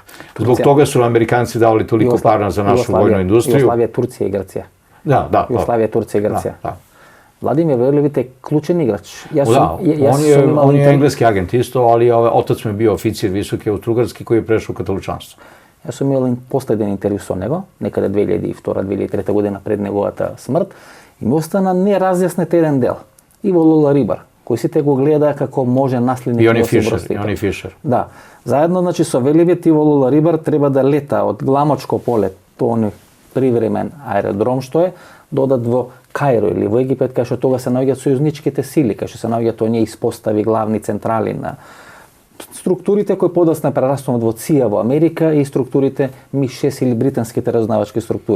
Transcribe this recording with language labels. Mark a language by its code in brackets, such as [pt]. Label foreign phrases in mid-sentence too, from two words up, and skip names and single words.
[sr] Zbog toga su Amerikanci davali toliko para za našu vojnu industriju. Jugoslavija, Turcija i Grčija. Da. Jugoslavija, Turcija i Grčija. Vladimir Velebit je ključan igrač. On je engleski agent isto, ali otac mi je bio oficir visoki austrougarski koji je prešao u katoličanstvo. [mk] Јас сум имал последен интервју со него, некаде 2002-2003 година пред неговата смрт, и ми остана неразјаснет еден дел. Иво Лола Рибар, кој сите го гледа како може наследник на Јосип Broz Tito. И он и Фишер. Да. Заедно, значи, со Велебит Иво Лола Рибар треба да лета од Гламочко поле, тоа привремен аеродром што е, додат во Кајро или во Египет, кај што тога се наоѓаат сојузничките сили, кај што се наоѓаат оние испостави, главни централи на структурите кои подоцна прераснуваат во ЦИА во Америка и структурите МИ-6 или британските разузнавачки структури.